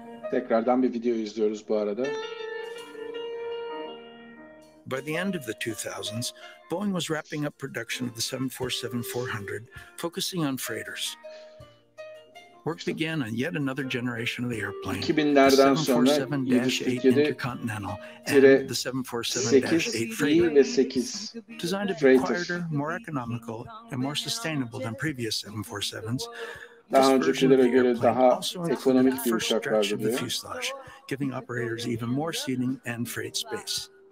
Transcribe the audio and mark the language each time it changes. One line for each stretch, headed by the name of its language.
Turkish: Tekrardan bir video izliyoruz bu arada.
English: By the end of the 2000s, Boeing was wrapping up production of the 747-400, focusing on freighters. Work began on yet another generation of the airplane, the 747-8 Intercontinental and the 747-8 Freighter. Designed to be quieter, more economical, and more sustainable than previous 747s,
Turkish: daha öncekilere göre daha ekonomik bir uçaklardı diyor.
English: Giving operators even more seating and freight space.